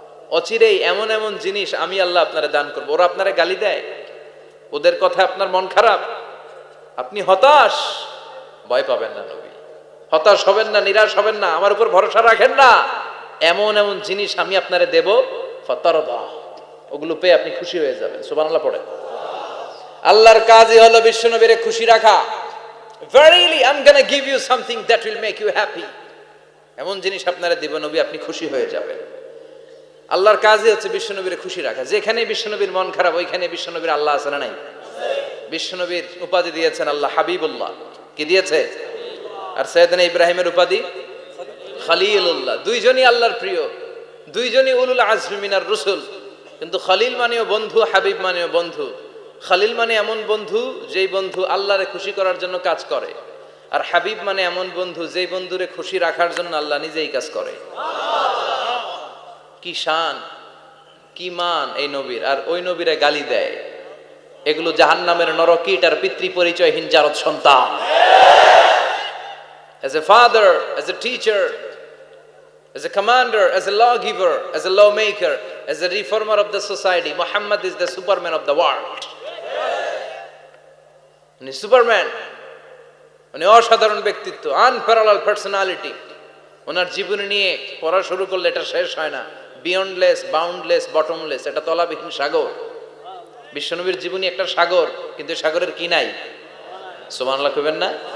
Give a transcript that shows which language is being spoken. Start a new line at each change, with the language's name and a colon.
Bangla: অচিরেই এমন এমন জিনিস আমি আল্লাহ আপনারে দান করবো। ওরা আপনারে গালি দেয়, ওদের কথা আপনার মন খারাপ, আপনি হতাশ, ভয় পাবেন না নবী, হতাশ হবেন না, নিরাশ হবেন না, আমার উপর ভরসা রাখেন না। এমন এমন জিনিস আমি আপনারে দেব, ফাতারদা, ওগুলো পেয়ে আপনি খুশি হয়ে যাবেন। সুবহানাল্লাহ পড়ে। আল্লাহর কাজই হলো বিশ্বনবীরে খুশি রাখা।
English: Verily I'm gonna give you something that will make you happy.
Bangla: এমন জিনিস আপনারে দিব নবী, আপনি খুশি হয়ে যাবেন। আল্লাহর কাজই হচ্ছে বিশ্বনবীরে খুশি রাখা। যেখানে বিশ্বনবীর মন খারাপ, ওইখানে বিশ্বনবীর আল্লাহ আছে না নাই? বিশ্বনবীর উপাধি দিয়েছেন আল্লাহ হাবিবুল্লাহ। কি দিয়েছে? আর সাইয়েদনা ইব্রাহিমের উপাধি খলিলুল্লাহ। দুইজনই আল্লাহর প্রিয়, দুইজনই উলুল আজমি মিনার রসুল। কিন্তু খলিল মানেও বন্ধু, হাবিব মানেও বন্ধু। খলিল মানে এমন বন্ধু যেই বন্ধু আল্লাহরে খুশি করার জন্য কাজ করে, আর হাবিব মানে এমন বন্ধু যেই বন্ধুরে খুশি রাখার জন্য আল্লাহ নিজেই কাজ করে। কি শান, কি মান এই নবীর, আর ওই নবীরে গালি দেয়। এগুলো জাহান্নামের নরকীট আর পিতৃ পরিচয়হীন জারদ সন্তান।
English: As a father, as a teacher, as a commander, as a lawgiver, as a lawmaker, as a reformer of the society, Muhammad is the Superman of the world.
Bangla: উনি সুপারম্যান, উনি অসাধারণ ব্যক্তিত্ব,
English: Unparallel personality.
Bangla: ওনার জীবনী নিয়ে পড়া শুরু করলে এটা শেষ হয় না।
English: beyondless, boundless, bottomless,
Bangla: এটা তলাবিহীন সাগর। বিশ্বনবীর জীবনী একটা সাগর, কিন্তু সাগরের কি নাই? সুবহানাল্লাহ কইবেন না?